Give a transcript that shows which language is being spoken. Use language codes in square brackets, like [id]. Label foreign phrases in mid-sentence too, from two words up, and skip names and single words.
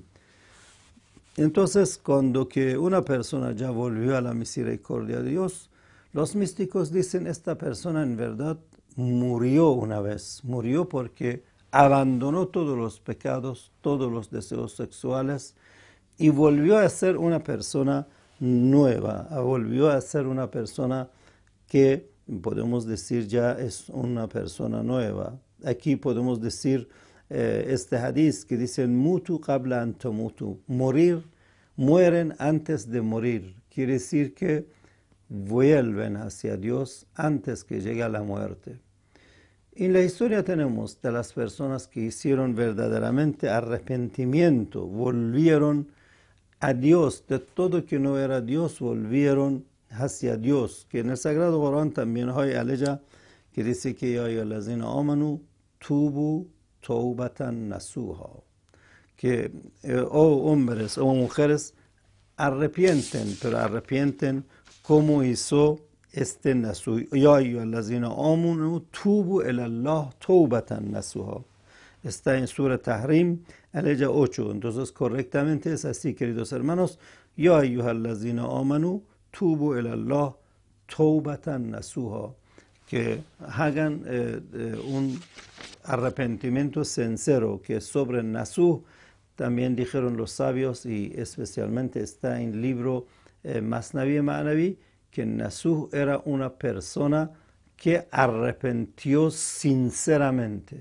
[es] Entonces, cuando que una persona ya volvió a la misericordia de Dios, los místicos dicen, esta persona en verdad murió una vez, murió porque abandonó todos los pecados, todos los deseos sexuales y volvió a ser una persona nueva, volvió a ser una persona que podemos decir ya es una persona nueva. Aquí podemos decir este hadith que dice, [ar] موتوا قبل أن تموتوا, [es] mueren antes de morir. Quiere decir que vuelven hacia Dios antes que llegue la muerte. En la historia tenemos de las personas que hicieron verdaderamente arrepentimiento, volvieron a Dios, de todo que no era Dios, volvieron hacia Dios. Que en el Sagrado Corán también hay aleya que dice que [ar] يا أيها الذين آمنوا توبوا توبة نصوحا. [es] Que oh hombres o mujeres arrepienten, pero arrepienten como hizo este nasuh. [ar] يا أيها الذين آمنوا توبوا إلى الله توبة نصوحا. [es] Está en Sura Tahrim, aleya 8. Entonces, correctamente es así, queridos hermanos. [ar] يا أيها الذين آمنوا توبوا إلى الله توبة نصوحا. [es] Que hagan un arrepentimiento sincero, que sobre nasuh también dijeron los sabios, y especialmente está en el libro Masnavi Ma'navi, que Nasuh era una persona que arrepintió sinceramente.